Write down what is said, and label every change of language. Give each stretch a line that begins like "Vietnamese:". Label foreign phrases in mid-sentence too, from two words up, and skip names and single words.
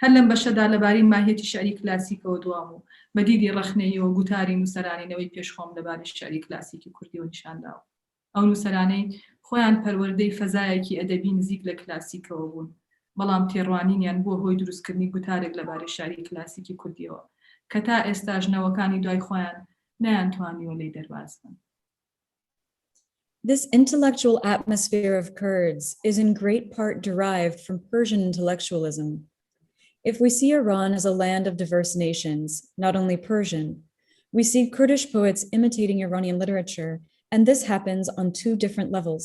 Central Kurdish: هەر لەم بەشەدا لەبارەی ماهیەتی شعری کلاسیکەوە دوام و بەدیدی ڕەخنەیەوە گوتاری نووسەرانینەوەی پێشخۆم لەبارەی شعری کلاسیکی کوردیەوە نیشانداوە. ئەو نووسەرانەی خۆیان پەروەردەی فەزایەکی ئەدەبی نزیک لە کلاسیکەوە بوون، بەڵام تێڕوانینیان بۆ هۆی دروستکردنی گوتارێک لەبارەی شعری کلاسیکی کوردیەوە کە تا ئێستا ژنەوەکانی دوای خۆیان نەیانتوانیوە لێی دەرباز بن.
English: This intellectual atmosphere of Kurds is in great part derived from Persian intellectualism. If we see Iran as a land of diverse nations, not only Persian, we see Kurdish poets imitating Iranian literature, and this happens on two different levels.